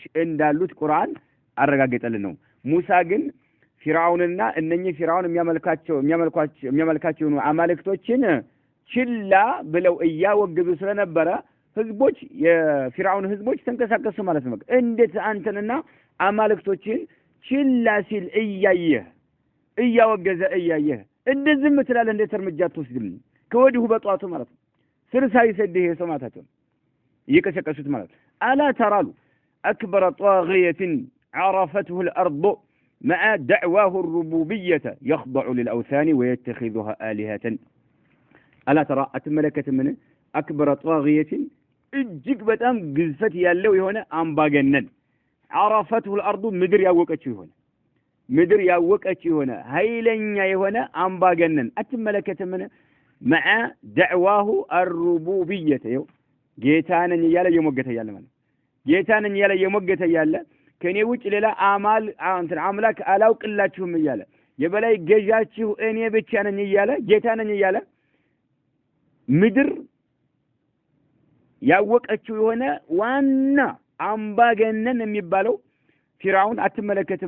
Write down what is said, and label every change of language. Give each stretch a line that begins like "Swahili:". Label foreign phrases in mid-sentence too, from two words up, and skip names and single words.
Amharic: እንዳሉት ቁርአን አረጋግጠልን ነው። ሙሳ ግን ፊርዓውንና እነኚህ ፊርዓውን የሚያመልካቸው አማልክቶችን ችላ ብለው እያወገዙ ስለነበረ ህዝቦች የፊርዓውን ህዝቦች ተንቀሳቀሱ ማለት ነው። እንዴት አንተንና አማልክቶችን ችላ ሲል እያወገዘ እያየህ እንደዚህ ምትላለህ? እንዴት እርምጃ ትወስድም? ከወዲሁ በጧቱ ማለት ነው። ስር ሳይሰድህ የሰማታቸው እየቀሰቀሱት ማለት
Arabic: ألا ترى إلى أكبر طاغية عرفته الأرض مع دعواه الربوبية يخضع للأوثان ويتخذها آلهة ألا ترى أتملكة من أكبر طاغية
Amharic: እጅግ በጣም ግዝፈት ያለው የሆነ አምባገነን
Arabic: عرفته الأرض
Amharic: ምድር ያወቀች የሆነ ኃይለኛ የሆነ አምባገነን አትመለከተ ምን
Arabic: مع دعواه
Amharic: الربوبية ጌታነኝ እያለ የሞገተ ያለ ማለት ጌታነኝ እያለ የሞገተ ያለ ከኔ ውጭ ሌላ አምላክ አላውቅላችሁም እያለ የበላይ ገዣችሁ እኔ ብቻ ነኝ እያለ ጌታነኝ እያለ ምድር ያወቀችው የሆነ ዋና አምባገነን የሚባለው ፊርዓውን አትመለከትም?